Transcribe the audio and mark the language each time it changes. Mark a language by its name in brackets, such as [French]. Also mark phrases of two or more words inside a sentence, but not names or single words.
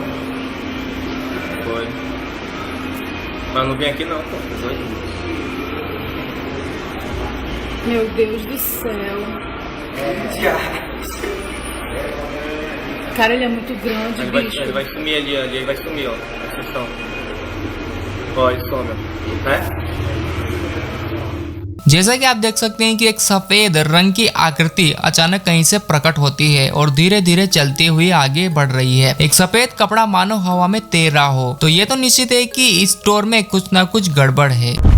[Portuguese] Foi. Mas não vem aqui não, pô. Tá doido? Meu Deus do céu. Já. Cara, ele é muito grande, bicho. Ele vai sumir ali, ele vai sumir, ó. Atenção. Ó, ele some, né? [Hindi] जैसा कि आप देख सकते हैं कि एक सफेद रंग की आकृति अचानक कहीं से प्रकट होती है और धीरे धीरे चलती हुई आगे बढ़ रही है। एक सफेद कपड़ा मानो हवा में तैर रहा हो, तो ये तो निश्चित है कि इस स्टोर में कुछ ना कुछ गड़बड़ है।